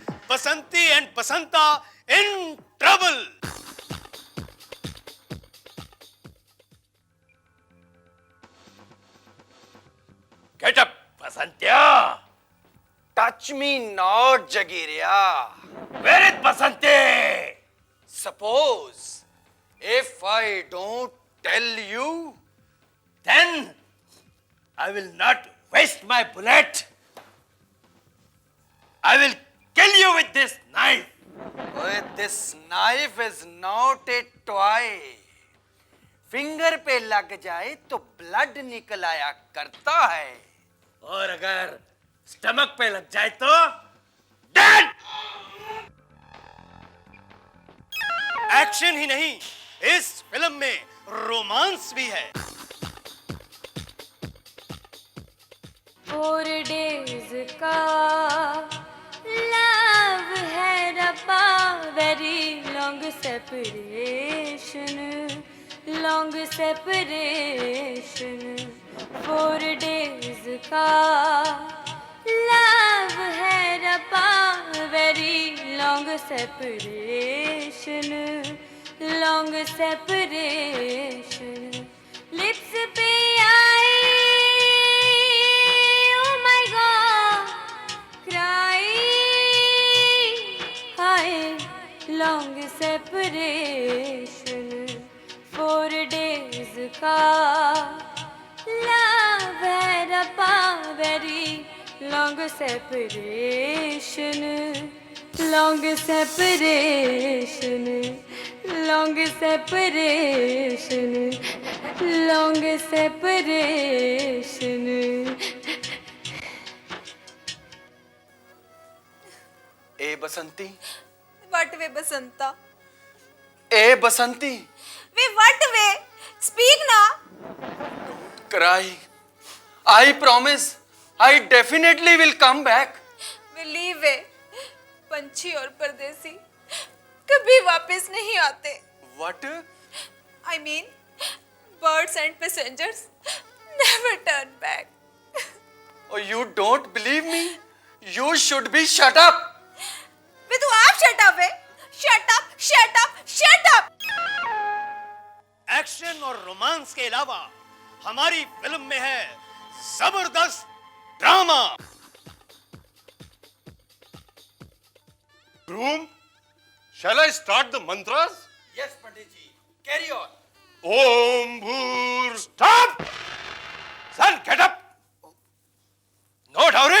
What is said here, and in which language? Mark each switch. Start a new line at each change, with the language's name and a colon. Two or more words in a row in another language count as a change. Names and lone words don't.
English: Basanti and Basanta in trouble. Get up Basantiya. Touch me not Jagiriya. Where is Basanti? Suppose if I don't tell you, Then I will not waste my bullet. I will kill you with this knife. this knife is not a toy.
Hindi: फिंगर पे लग जाए तो ब्लड निकल आया करता है, और अगर स्टमक पे लग जाए तो डेड। एक्शन ही नहीं, इस फिल्म में रोमांस भी है। 4 days का love है रब्बा,
English: very long separation, long separation।
Hindi: 4 days का love है रब्बा,
English: very long separation, long separation। Lips
Hindi: पे आई,
English: oh my God, cry, hi, long separation।
Hindi: 4 days का love है रब्बा,
English: very long separation, long separation, long separation, long separation।
Hindi: ए बसंती,
English: What way, Basanta?
Hindi: ए बसंती,
English: Way, what way? Speak na. cry. I promise, I definitely will come back. Believe it.
Hindi: पंछी और परदेसी कभी वापस नहीं आते।
English: What? I mean, birds and passengers never turn back. Oh, you don't believe me? You should be shut up.
Hindi: वे तू आप
English: shut up है? Shut up, shut up, shut up.
Hindi: एक्शन और रोमांस के अलावा हमारी फिल्म में है जबरदस्त ड्रामा।
English: Groom, shall I start the mantras? Yes, Pandit ji. Carry on.
Sanskrit: ॐ भूः.
English: Stop! Son, get up! No dowry!